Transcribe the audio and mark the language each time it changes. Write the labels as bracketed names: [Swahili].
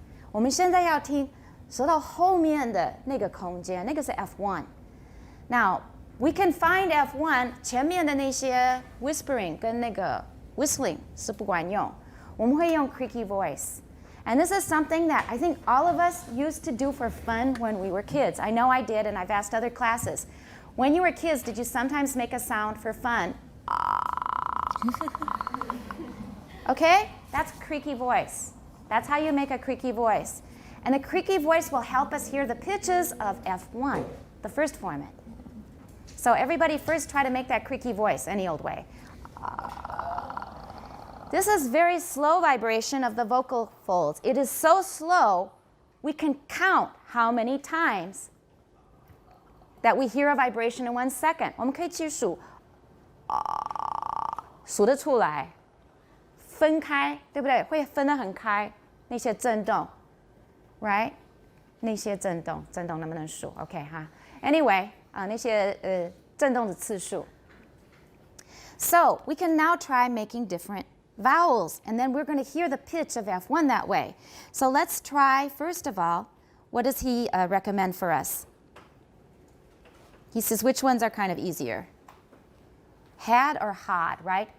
[Chinese] 我们现在要听舌头后面的那个空间，那个是 F1。 [English] Now we can find F1 [Chinese] 前面的那些 whispering 跟那个 whistling 是不管用，我们会用 creaky voice. [English] And this is something that I think all of us used to do for fun when we were kids. I know I did, and I've asked other classes. When you were kids, did you sometimes make a sound for fun? Okay? That's creaky voice. That's how you make a creaky voice. And the creaky voice will help us hear the pitches of F1, the first format. So everybody first try to make that creaky voice any old way. This is very slow vibration of the vocal folds. It is so slow, we can count how many times that we hear a vibration in 1 second. [Chinese] 我们可以去数，数得出来，分开，对不对？会分得很开，那些震动 ，right？那些震动能不能数 ？OK 哈。Anyway，那些震动的次数。 [English] So we can now try making different vowels, and then we're going to hear the pitch of F1 that way. So let's try, first of all, what does he recommend for us? He says which ones are kind of easier? Had or had, right?